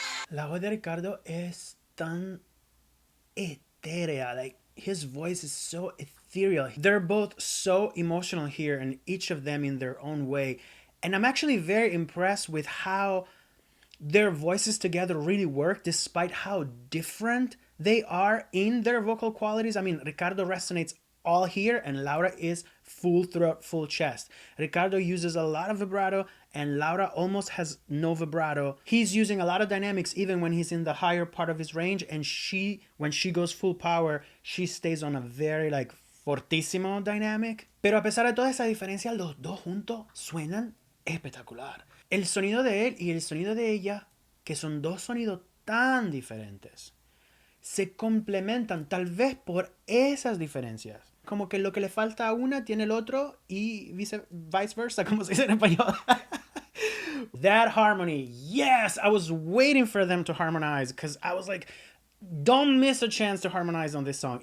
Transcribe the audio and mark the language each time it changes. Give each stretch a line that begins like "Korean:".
Spanish: La voz de Ricardo es tan etérea.
English: Like, his voice is so ethereal. They're both so emotional here, and each of them in their own way. And I'm actually very impressed with how their voices together really work despite how different they are in their vocal qualities. I mean, Ricardo resonates all here and Laura is full throat, full chest. Ricardo uses a lot of vibrato and Laura almost has no vibrato. He's using a lot of dynamics even when he's in the higher part of his range, and when she goes full power, she stays on a very like fortísimo dynamic.
Spanish: Pero a pesar de toda esa diferencia, los dos juntos suenan espectacular. El sonido de él y el sonido de ella, que son dos sonidos tan diferentes, se complementan tal vez por esas diferencias. Como que lo que le falta a una tiene el otro y viceversa, como se dice en español.
English: That harmony, yes! I was waiting for them to harmonize because I was like, don't miss a chance to harmonize on this song.